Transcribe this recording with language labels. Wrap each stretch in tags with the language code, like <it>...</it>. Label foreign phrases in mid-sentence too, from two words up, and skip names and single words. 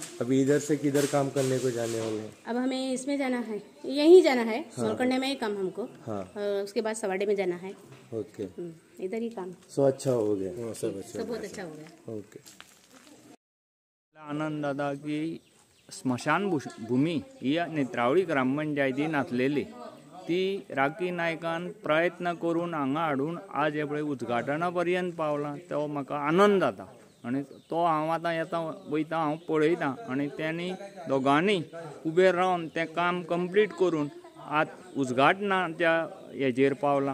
<hi>अभी इधर से किधर काम करने को जाने होंगे? अब हमें इसमें जाना है, यहीं जाना है. सोलकंडे में ही काम हमको. हाँ. उसके बाद सवाडे में जाना है. ओके. इधर ही काम. सो अच्छा हो गया. सब बहुत अच्छा हो गया. ओके.</hi> <kok>आनंद दादा की स्मशान भूमी ही नेत्रावळी ग्रामपंचायतीन आसलेली ती राखी नायकान प्रयत्न करून हांगा हाडून आज हे पळय उद्घाटना पर्यंत पावला. तो म्हाका आनंद जाता आनी तो हांव आतां येता वयता हांव पळयतां आनी त्यांनी दोगांनी उबे रावन तें काम कंप्लीट करून आज उद्घाटनाच्या हेजेर पावला.</kok>